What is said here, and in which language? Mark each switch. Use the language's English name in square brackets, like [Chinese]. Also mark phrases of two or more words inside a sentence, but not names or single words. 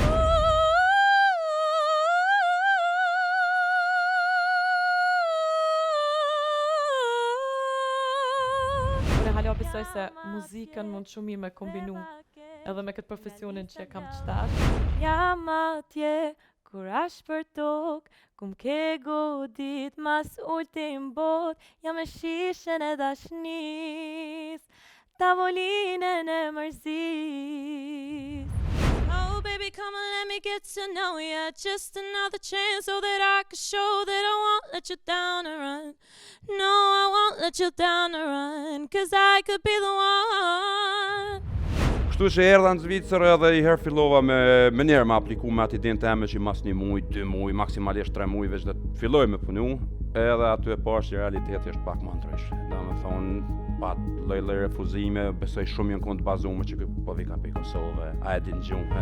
[Albanian] Unë besoj se muzikën mund shumë mirë me kombinu edhe me këtë profesionin që kam të shtash. Jam atje kur ashtë për tokë, ku m'ke godit mas ultim bot, jam e shishën e dashnis, tavolinën e mërzis. [English] Oh baby, come and let me get to know ya, just another chance so that I can show that I won't let you down and run. No, I won't let you down and run, cause I could be the one. [Albanian] Kështu që erdha në Zvicër edhe i herë fillova me njerë me apliku me atë idenë teme që mas 1 muj, 2 muj, maksimalisht 3 muj veç dhe të filloj me punu, edhe aty e pash që realiteti është pak më ndryshë. Da me thonë, pat lloj refuzime, besoj shumë janë kund bazume që po vika për Kosovë, a e din gjuhën.